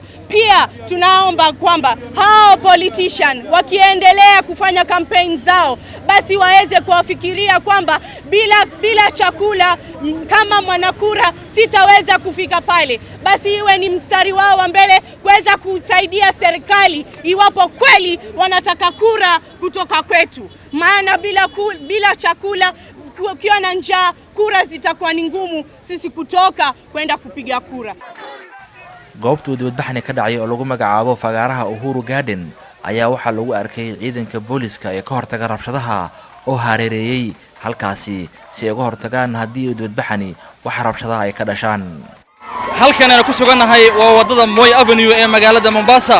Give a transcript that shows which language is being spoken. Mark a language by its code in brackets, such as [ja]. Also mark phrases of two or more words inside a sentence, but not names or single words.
[sw] Pia tunaomba kwamba hao politician wakiendelea kufanya campaign zao basi waweze kuwafikiria kwamba bila chakula kama mwanakura sitaweza kufika pale, basi iwe ni mstari wao wa mbele kuweza kusaidia serikali iwapo kweli wanataka kura kutoka kwetu, maana bila chakula ukiwa na njaa kura zitakuwa ni ngumu sisi kutoka kwenda kupiga kura. [so] goobta dibadbaxani ka dhacay oo lagu magacaabo fagaaraha Uhuru Garden ayaa waxa lagu arkay ciidanka booliska ee ka hortaga rabshadaha oo hareereeyay halkaasi si ay uga hortagaan haddii dibadbaxani wax rabshadaha ay ka dhashaan. halkan aan ku suganahay waa wadada Moi Avenue ee magaalada Mombasa.